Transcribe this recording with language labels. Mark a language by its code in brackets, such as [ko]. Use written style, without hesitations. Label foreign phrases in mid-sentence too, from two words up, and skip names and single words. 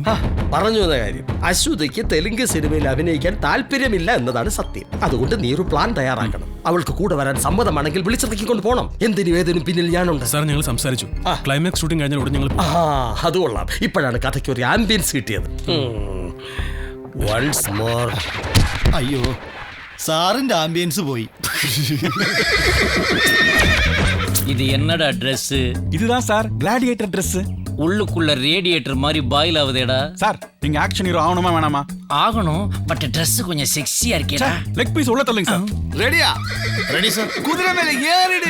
[ml] അശ്വതിക്ക് തെലുങ്ക് സിനിമയിൽ അഭിനയിക്കാൻ താല്പര്യമില്ല എന്നതാണ് സത്യം. അതുകൊണ്ട് നീ ഒരു പ്ലാൻ തയ്യാറാക്കണം. അവൾക്ക് കൂടെ വരാൻ സമ്മതമാണെങ്കിൽ വിളിച്ചിറക്കിക്കൊണ്ട് പോകണം. എന്തിനും ഏതിനും പിന്നിൽ ഞാനുണ്ട്. സാർ, ഞങ്ങൾ സംസാരിച്ചു. [en] climax shooting [ml] കഴിഞ്ഞാൽ ഉടനെ ഞങ്ങൾ അത് കൊള്ളാം. ഇപ്പോഴാണ് കഥയ്ക്ക് ഒരു ആംബിയൻസ് കിട്ടിയത്. [en] Once more. [ml] അയ്യോ, സാറിന്റെ ആംബിയൻസ് പോയി. [ta] இது என்னடா ட்ரெஸ்? இதுதான் சார் [en] gladiator dress. [ta] உள்ளுக்குள்ள ரேடியேட்டர் மாதிரி பாயில் ஆகுதேடா. சார், நீங்க [en] action hero [ta] ஆகணுமா வேணாமா? ஆகணும், பட் ட்ரெஸ் கொஞ்சம் செக்ஸியா இருக்கேடா. [en] leg piece [ta] உள்ள தள்ளுங்க சார். ரெடியா? ரெடி சார். குதிரை மேல ஏறிடு.